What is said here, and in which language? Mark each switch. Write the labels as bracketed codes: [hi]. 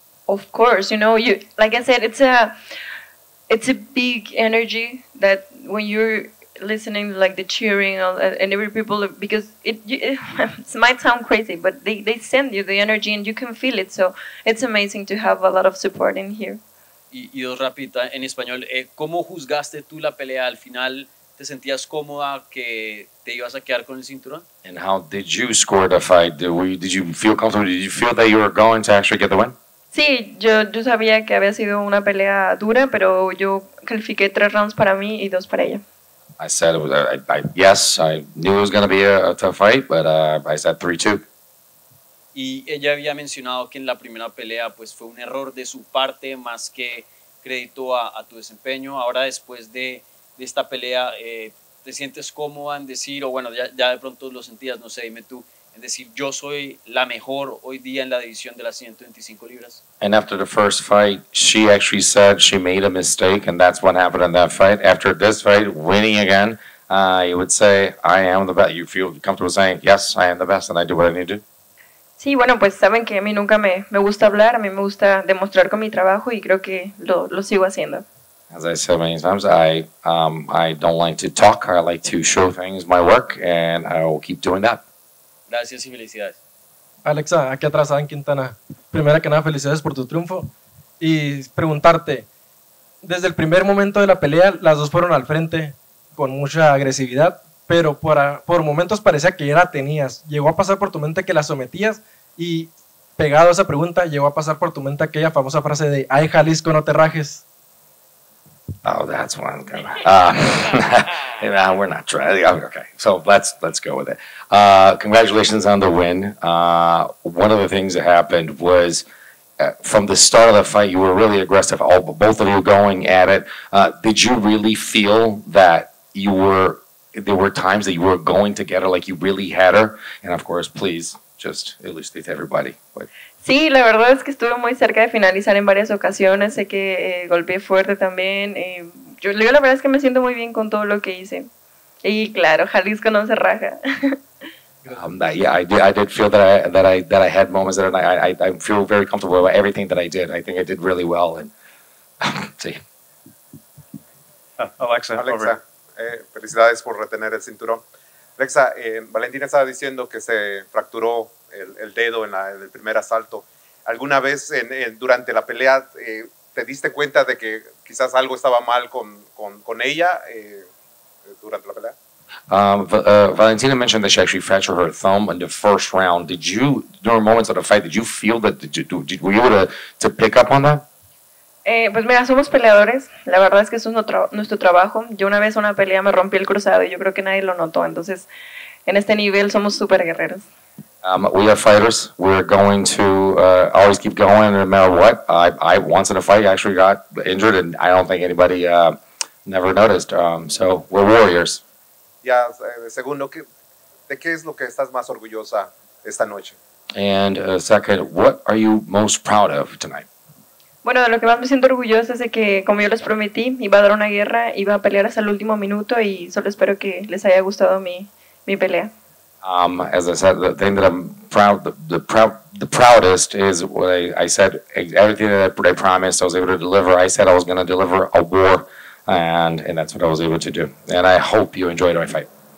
[en] Of course, you know, like I said, it's a big energy that when you're listening, like the cheering and every people, because it might sound crazy, but they send you the energy and you can feel it. So it's amazing to have a lot of support in here. [es] Y dos rapidita en español, ¿cómo juzgaste tú la pelea al final? ¿Te sentías cómoda que te ibas a quedar con el cinturón? [en] And how did you score the fight? Did you feel comfortable? Did you feel that you were going to actually get the win? [es] Sí, yo sabía que había sido una pelea dura, pero yo califiqué 3 rounds para mí y 2 para ella. [en] I said it was. Yes, I knew it was going to be a tough fight, but I said 3-2. [es] Y ella había mencionado que en la primera pelea pues fue un error de su parte más que crédito a tu desempeño. Ahora después de esta pelea, ¿te sientes cómoda en decir, o bueno, ya de pronto lo sentías, no sé, dime tú, en decir yo soy la mejor hoy día en la división de las 125 libras? [en] And after the first fight, she actually said she made a mistake, and that's what happened in that fight. After this fight, winning again, you would say, I am the best. You feel comfortable saying, yes, I am the best, and I do what I need to do? [es] Sí, bueno, pues saben que a mí nunca me gusta hablar, a mí me gusta demostrar con mi trabajo y creo que lo sigo haciendo. [en] As I said many times, I don't like to talk. I like to show things, my work, and I will keep doing that. [es] Gracias y felicidades. Alexa, aquí atrás, en Quintana. Primera que nada, felicidades por tu triunfo. Y preguntarte, desde el primer momento de la pelea, las dos fueron al frente con mucha agresividad, pero por momentos parecía que ya la tenías. Llegó a pasar por tu mente que la sometías y pegado a esa pregunta, llegó a pasar por tu mente aquella famosa frase de "Ay, Jalisco, no te rajes". [en] Oh, that's one. We're not trying. Okay, so let's go with it. Congratulations on the win. One of the things that happened was from the start of the fight, you were really aggressive. Both of you going at it. Did you really feel that there were times that you were going to get her, like you really had her? And of course, please just elucidate to everybody. [es] Sí, la verdad es que estuve muy cerca de finalizar en varias ocasiones. Sé que golpeé fuerte también. Yo la verdad es que me siento muy bien con todo lo que hice. Y claro, Jalisco no se raja. [en] Yeah, I did feel that I had moments that I feel very comfortable about everything that I did. I think I did really well. And sí. [es] Alexa, felicidades por retener el cinturón. Alexa, Valentina estaba diciendo que se fracturó el dedo en el primer asalto. ¿Alguna vez durante la pelea te diste cuenta de que quizás algo estaba mal con ella durante la pelea? [en] Valentina mentioned that she actually fractured her thumb in the first round. Did you, during moments of the fight, did you feel that, were you able to pick up on that? [es] Pues mira, somos peleadores, la verdad es que eso es nuestro trabajo. Yo una vez en una pelea me rompí el cruzado y yo creo que nadie lo notó, entonces en este nivel somos súper guerreros. [en] We are fighters. We're going to always keep going no matter what. I once in a fight actually got injured and I don't think anybody never noticed, so we're warriors. [es] Ya, segundo, ¿de qué es lo que estás más orgullosa esta noche? [en] And second, what are you most proud of tonight? [es] Bueno, de lo que más me siento orgullosa es de que, como yo les prometí, iba a dar una guerra, iba a pelear hasta el último minuto y solo espero que les haya gustado mi pelea. [en] As I said, the thing that I'm proud, the proudest is what I said, everything that I promised I was able to deliver. I said I was going to deliver a war, and that's what I was able to do. And I hope you enjoyed my fight.